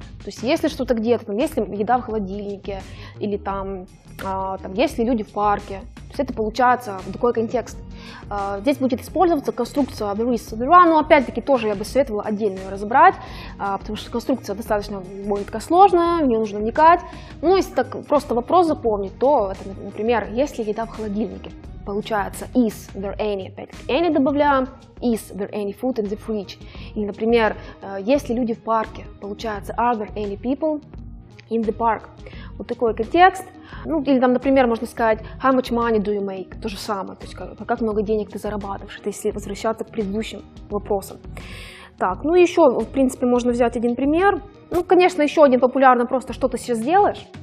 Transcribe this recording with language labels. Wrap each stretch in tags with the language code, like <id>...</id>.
<ru>То есть если что-то где-то, там, если еда в холодильнике, или там есть ли люди в парке, то есть это получается такой контекст. Здесь будет использоваться конструкция there is, there are, но опять-таки тоже я бы советовала отдельно ее разобрать, потому что конструкция достаточно более такая сложная, в нее нужно вникать. Ну, если так просто вопрос запомнить, то это, например, есть ли еда в холодильнике.</ru> <en>Получается is there any, опять-таки any добавляем, is there any food in the fridge.</en> <ru>Или, например, есть ли люди в парке, получается</ru> <en>are there any people in the park.</en> <ru>Вот такой контекст. Ну, или там, например, можно сказать</ru> <en>how much money do you make,</en> <ru>то же самое, то есть как много денег ты зарабатываешь, это если возвращаться к предыдущим вопросам. Так, ну еще, в принципе, можно взять один пример. Ну, конечно, еще один популярный просто что ты сейчас делаешь.</ru>